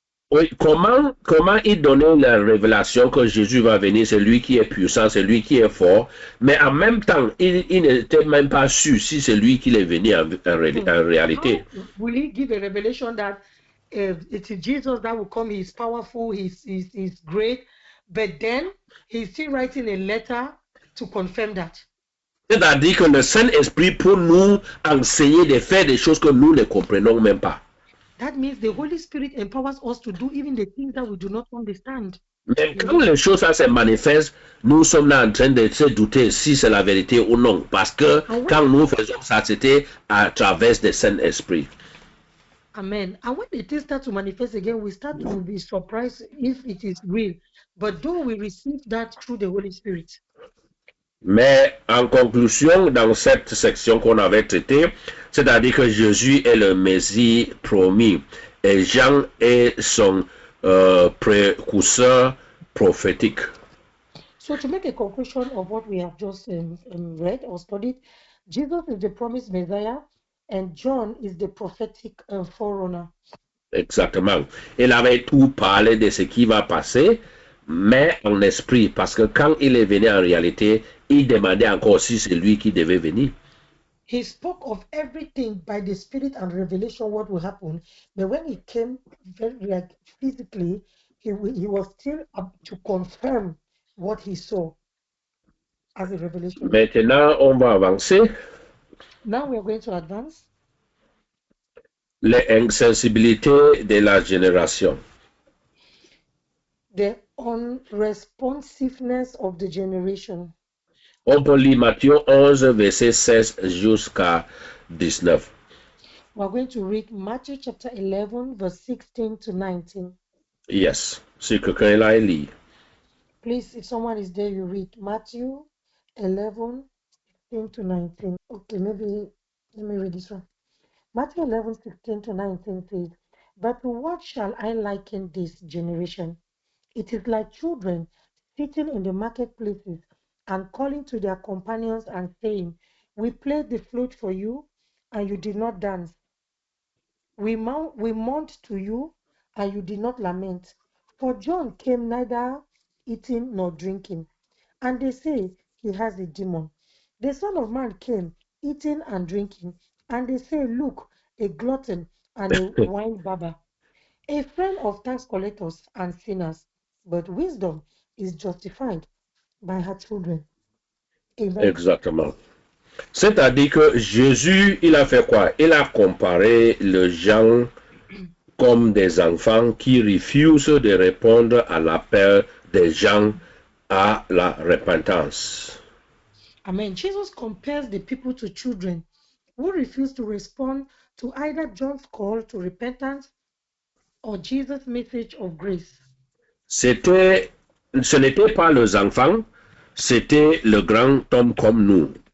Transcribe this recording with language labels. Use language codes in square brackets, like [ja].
[fr] Oui, comment il donnait la révélation que Jésus va venir, c'est lui qui est puissant, c'est lui qui est fort, mais en même temps, il n'était même pas sûr si c'est lui qui est venu en réalité. [en] How will he give a revelation that it is Jesus that will come? He's powerful, he's great, but then he's still writing a letter to confirm that. [fr] C'est-à-dire que le Saint-Esprit peut nous enseigner de faire des choses que nous ne comprenons même pas. [en] That means the Holy Spirit empowers us to do even the things that we do not understand. [fr] Mais quand les choses se manifestent, nous sommes là en train de se douter si c'est la vérité ou non. Parce que quand nous faisons ça, c'était à travers le Saint-Esprit. Amen. [en] And when the things start to manifest again, we start to be surprised if it is real. But though we receive that through the Holy Spirit. [fr] Mais en conclusion, dans cette section qu'on avait traitée, c'est-à-dire que Jésus est le Messie promis et Jean est son précurseur prophétique. [en] So to make a conclusion of what we have just read or studied, Jesus is the promised Messiah and John is the prophetic forerunner. [fr] Exactement. Il avait tout parlé de ce qui va passer, mais en esprit, parce que quand il est venu en réalité, il demandait encore si c'est lui qui devait venir. [en] He spoke of everything by the Spirit and revelation what will happen, but when he came very like physically, he was still up to confirm what he saw as a revelation. [fr] Maintenant, on va avancer. [en] Now we are going to advance. [fr] L'insensibilité de la génération. [en] The unresponsiveness of the generation. [fr] On peut lire Matthieu 11, verset 16 jusqu'à 19. [en] We're going to read Matthew chapter 11, verse 16 to 19. Yes, [fr] si quelqu'un est là, il lit. [en] Please, if someone is there, you read Matthew 11, 16 to 19. Okay, maybe let me read this one. Matthew 11, 16 to 19 says, "But to what shall I liken this generation? It is like children sitting in the marketplaces and calling to their companions and saying, 'We played the flute for you, and you did not dance. We mourned to you, and you did not lament. For John came neither eating nor drinking, and they say he has a demon. The Son of Man came eating and drinking, and they say, Look, a glutton and a wine bibber, a friend of tax collectors and sinners. But wisdom is justified by her children.'" Amen. [fr] Exactement. C'est-à-dire que Jésus, il a fait quoi? Il a comparé les gens comme des enfants qui refusent de répondre à l'appel des gens à la repentance. Amen. [en] Jesus compares the people to children who refuse to respond to either John's call to repentance or Jesus' message of grace. [fr] Ce n'était pas les enfants, c'était le grand homme comme nous.